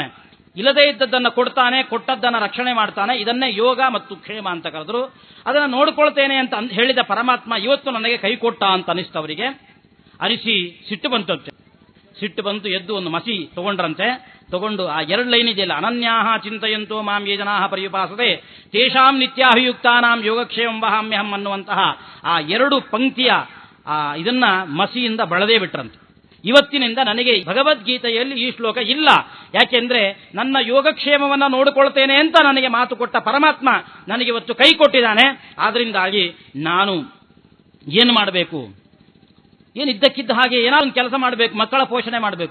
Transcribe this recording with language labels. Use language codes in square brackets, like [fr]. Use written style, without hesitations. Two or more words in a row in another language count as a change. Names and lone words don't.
[kn] ಇಲ್ಲದೇ ಇದ್ದದ್ದನ್ನು ಕೊಡ್ತಾನೆ, ಕೊಟ್ಟದ್ದನ್ನ ರಕ್ಷಣೆ ಮಾಡ್ತಾನೆ. ಇದನ್ನೇ ಯೋಗ ಮತ್ತು ಕ್ಷೇಮ ಅಂತ ಕರೆದ್ರು. ಅದನ್ನು ನೋಡ್ಕೊಳ್ತೇನೆ ಅಂತ ಹೇಳಿದ ಪರಮಾತ್ಮ ಇವತ್ತು ನನಗೆ ಕೈ ಕೊಟ್ಟ ಅಂತ ಅನಿಸ್ತವರಿಗೆ. ಅನಿಸಿ ಸಿಟ್ಟು ಬಂತಂತೆ. ಸಿಟ್ಟು ಬಂತು, ಎದ್ದು ಒಂದು ಮಸಿ ತಗೊಂಡ್ರಂತೆ. ತಗೊಂಡು ಆ 2 ಲೈನ್ ಇದೆಯಲ್ಲ, [sa] ಅನನ್ಯಾಹ ಚಿಂತಯಂತೋ ಮಾಂ ಯೇ ಜನಾಃ ಪರ್ಯುಪಾಸತೆ ತೇಷಾಂ ನಿತ್ಯಾಭಿಯುಕ್ತಾನಾಂ ಯೋಗಕ್ಷೇಮಂ ವಹಾಮ್ಯಹಂ [kn] ಅನ್ನುವಂತಹ ಆ 2 ಪಂಕ್ತಿಯ ಇದನ್ನ ಮಸಿಯಿಂದ ಬಳದೇ ಬಿಟ್ರಂತೆ. ಇವತ್ತಿನಿಂದ ನನಗೆ ಭಗವದ್ಗೀತೆಯಲ್ಲಿ ಈ ಶ್ಲೋಕ ಇಲ್ಲ. ಯಾಕೆಂದ್ರೆ ನನ್ನ ಯೋಗಕ್ಷೇಮವನ್ನ ನೋಡಿಕೊಳ್ತೇನೆ ಅಂತ ನನಗೆ ಮಾತು ಕೊಟ್ಟ ಪರಮಾತ್ಮ ನನಗೆ ಇವತ್ತು ಕೈ ಕೊಟ್ಟಿದ್ದಾನೆ. ಆದ್ರಿಂದಾಗಿ ನಾನು ಏನು ಮಾಡಬೇಕು, ಏನು ಇದ್ದಕ್ಕಿದ್ದ ಹಾಗೆ ಏನಾದ್ರು ಕೆಲಸ ಮಾಡಬೇಕು, ಮಕ್ಕಳ ಪೋಷಣೆ ಮಾಡಬೇಕು.